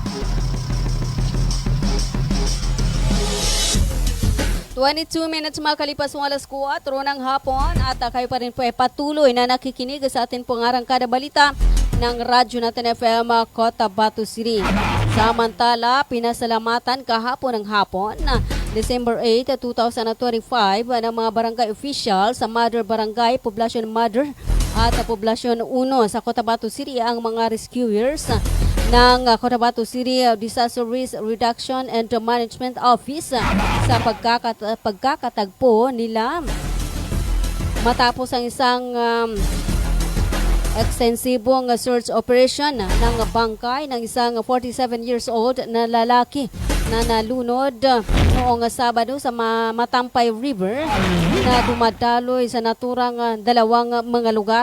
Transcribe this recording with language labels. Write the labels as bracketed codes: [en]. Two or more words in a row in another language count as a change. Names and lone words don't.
[tl] 22 minutes makalipas ng alas 4 ng hapon at kayo pa rin po ay patuloy na nakikinig sa atin pong arangkada balita ng Radyo Natin FM Cotabato City. Samantala, pinasalamatan kahapon ng hapon na December 8, 2025 ng mga barangay official sa Mother Barangay, Poblasyon Mother at Poblasyon 1 sa Cotabato City ang mga rescuers ng Cotabato City Disaster Risk Reduction and Management Office sa pagkakatagpo nila matapos ang isang ekstensibong search operation ng bangkay ng isang 47 [en] years old [tl] na lalaki na nalunod noong Sabado sa Matampay River na dumadaloy sa naturang dalawang mga lugar.